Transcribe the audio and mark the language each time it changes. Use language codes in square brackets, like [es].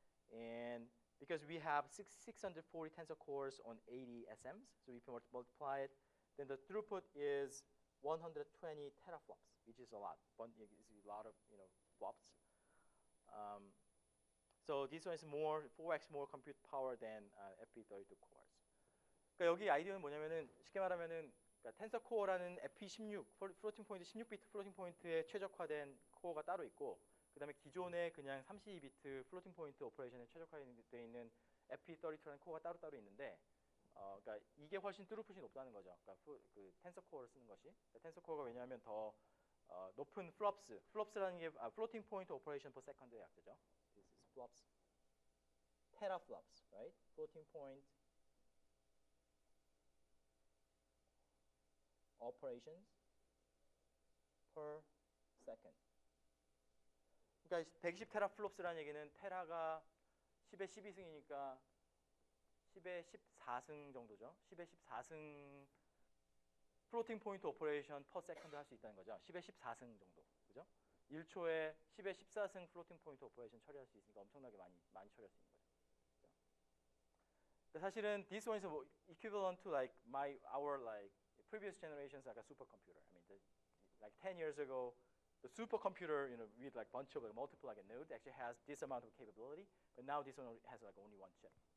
[en] And because we have 640 tensor cores on 80 SMs, so if you multiply it, then the throughput is 120 teraflops, which is a lot. It's a lot of flops. So this one is more 4x more compute power than FP32 cores. [ko] 그러니까 여기 아이디어는 뭐냐면은 쉽게 말하면은 그러니까 텐서 코어라는 FP16 플로팅 포인트 16비트 플로팅 포인트에 최적화된 코어가 따로 있고 그다음에 기존의 그냥 32비트 플로팅 포인트 오퍼레이션에 최적화되어 있는 FP32라는 코어가 따로 있는데 그러니까 이게 훨씬 트루풋이 높다는 거죠. 그러니까 그 텐서 코어를 쓰는 것이. 그러니까 텐서 코어가 왜냐하면 더 높은 플롭스라는 게 플로팅 포인트 오퍼레이션 per second의 약자죠. [en] This is flops. Teraflops, right? Floating point operations per second. [ko] 그러니까 120 테라플롭스라는 얘기는 테라가 10의 12승이니까 10의 14승 정도죠. 10의 14승 플로팅 포인트 오퍼레이션 퍼 세컨드 할 수 있다는 거죠. 10의 14승 정도. 그죠? 1초에 10의 14승 플로팅 포인트 오퍼레이션 처리할 수 있으니까 엄청나게 많이 처리할 수 있는 거죠. 그죠? [en] 사실은 this one is equivalent to like our like previous generations like a supercomputer. I mean, like 10 years ago, the supercomputer, with like bunch of multiple like a node actually has this amount of capability, but now this one has like only one chip.